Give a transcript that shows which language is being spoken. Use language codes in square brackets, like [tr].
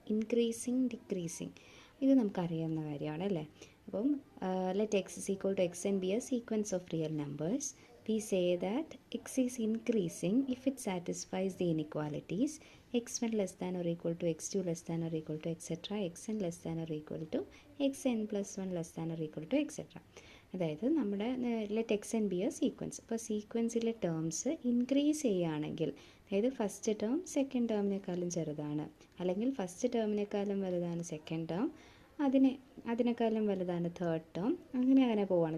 [ml] Increasing, decreasing, ഇത് നമുക്കറിയാവുന്ന കാര്യമാണ് അല്ലേ. [en] അപ്പം let x is equal to x and be a sequence of real numbers. We say that x is increasing if it satisfies the inequalities x1 less than or equal to x2 less than or equal to etc. xn less than or equal to xn plus 1 less than or equal to etc. [ml] അതായത് നമ്മുടെ [en] Let x and be a sequence. [ml] അപ്പോൾ സീക്വൻസിലെ terms increase ചെയ്യുകയാണെങ്കിൽ, അതായത് first term second ടേമിനേക്കാളും ചെറുതാണ്, അല്ലെങ്കിൽ first ടേമിനേക്കാളും വലുതാണ് second term, അതിനേക്കാളും വലുതാണ് തേർഡ് ടേം, അങ്ങനെ പോവുകയാണ്.